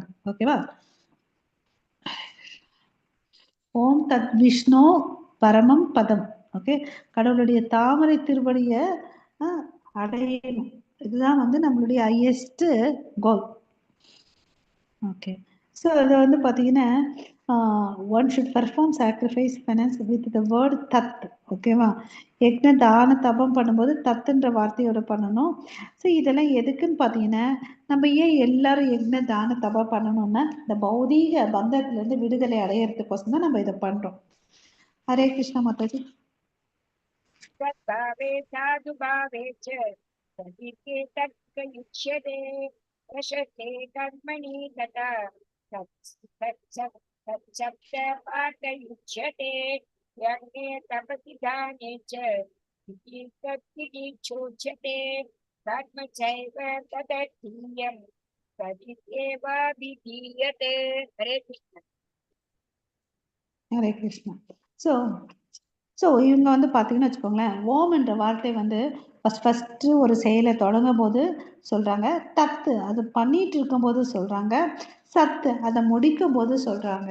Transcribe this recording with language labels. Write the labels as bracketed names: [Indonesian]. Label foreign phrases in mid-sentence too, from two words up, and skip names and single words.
[Sanskrit] ஓகேவா? ॐ तत् विष्णु परमं पदम्. ஓகே. [Tamil] கடவுளுடைய தாமரை திருவடிய அடையணும். இதுதான் வந்து நம்மளுடைய [English] highest goal. [Tamil] ஓகே. ஸோ அதை வந்து பார்த்தீங்கன்னா [English] one should perform sacrifice finance with the word tat. ஓகேவா? [Sanskrit] यज्ञ दान तपम् [Tamil] பண்ணும்போது தத்துன்ற வார்த்தையோட பண்ணணும். ஸோ இதெல்லாம் எதுக்குன்னு பார்த்தீங்கன்னா நம்ம ஏன் எல்லாரும் [Sanskrit] यज्ञ दान तपम् [Tamil] பண்ணணும்னா இந்த பௌதீக பந்தத்திலேருந்து விடுதலை அடையிறதுக்கோசம் தான் நம்ம இதை பண்றோம். ஹரே கிருஷ்ணா மாதாஜி. [Sanskrit] तद्भावे साधुभावे च प्रतीके तत्कयुज्यते प्रशस्ते कर्मणि तथा तत्सप्तपाठयुज्यते यज्ञे तपसि दाने च इति तत्तितिक्षुज्यते कर्मचैव तदर्थीयं तदित्येवाभिधीयते. [Hindi] हरे कृष्ण. [Tamil] ஹரே கிருஷ்ணா. ஸோ ஸோ இவங்க வந்து பார்த்தீங்கன்னு வச்சுக்கோங்களேன், ஓம் என்ற வார்த்தை வந்து ஃபஸ்ட்டு ஒரு செயலை தொடங்கும் போது சொல்கிறாங்க, தத்து அது பண்ணிட்டு இருக்கும்போது சொல்கிறாங்க, சத்து அதை முடிக்கும் போது சொல்கிறாங்க.